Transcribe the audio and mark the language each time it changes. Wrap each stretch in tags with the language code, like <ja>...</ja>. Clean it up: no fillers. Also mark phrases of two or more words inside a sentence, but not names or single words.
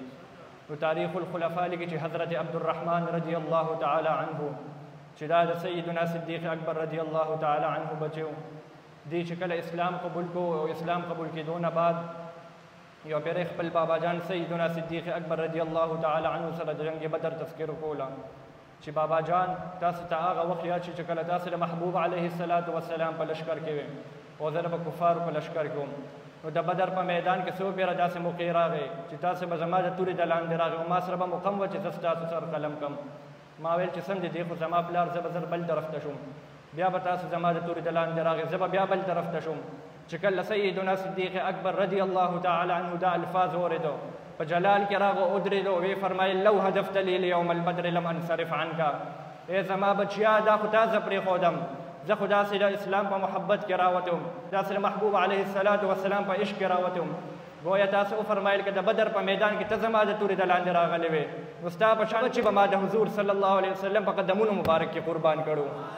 <ps>نو تاریخ الخلفاء لیکي چې حضرت عبدالرحمن</ps> <ar>رضی الله تعالی عنه</ar> <ps>چې دا د سیدنا صدیق اکبر</ps> <ar>رضی الله تعالی عنه</ar> <ps>بچو دی، چې کله اسلام قبول کو او اسلام قبول کېدونه بعد یو پیر خپل بابا جان سیدنا صدیق اکبر</ps> <ar>رضی اللہ تعالی عنہ</ar> <ps>سره د جنگ بدر تذکر کولا چې بابا جان تاسو ته هغه وخت یاد چې کله تاسو د محبوب</ps> <ar>علیه الصلاۃ والسلام</ar> <ps>په لشکر کې وې او زه به کفار په لشکر کې وم. نو د بدر په میدان کې څو پیره داسې موقع راغی چې تاسو به زما د تورې د لاندې راغی او ما سره به مقم و چې زه ستاسو سره قلم کم. ما ویل چې سم دی خو زما پلار زه به زر بل طرف ته شم، بیا به تاسو زما د تورې د لاندې راغی زه به بیا بل طرف ته شم. چې کله سیدنا صدیق اکبر رضی الله تعالی عنه دا الفاظ اوریدو په جلال کې راغو ودرېدو، وی فرمایل:</ps> <ar>لو هدفت لی لیوم البدر لم انصرف عنک.</ar> <ps>ای زما بچیا دا خو تا زه پرېښودم، زه خو داسې د اسلام په محبت کې راوتم، داسې د محبوب</ps> <ar>علیه الصلاة والسلام</ar> <ps>په عشق کې راوتم. گویا تاسو وفرمایل که د بدر په میدان کې ته زما د تورې د لاندې راغلی وې نو ستا په شان چې به ما د حضور</ps> <ar>صلی الله علیه وسلم</ar> <ps>په قدمونو مبارک کې قربان کړو.</ps>